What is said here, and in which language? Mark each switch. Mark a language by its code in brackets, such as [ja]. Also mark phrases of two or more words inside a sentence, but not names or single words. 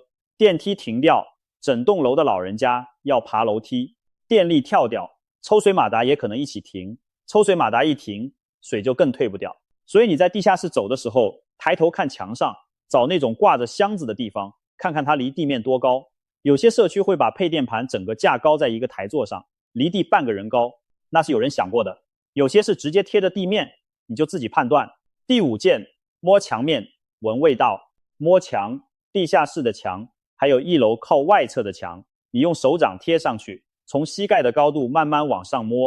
[zh] 電梯停掉，整棟樓的老人家要爬樓梯，電力跳掉，抽水馬達也可能一起停，抽水馬達一停，水就更退不掉。所以你在地下室走的時候，抬頭看牆上，找那種掛着箱子的地方，看看它離地面多高。有些社區會把配電盤整個架高在一個台座上，離地半個人高，那是有人想過的。有些是直接貼着地面，你就自己判斷。第5件，摸牆面，聞味道。摸牆，地下室的牆，還有1樓靠外側的牆，你用手掌貼上去，從膝蓋的高度慢慢往上摸。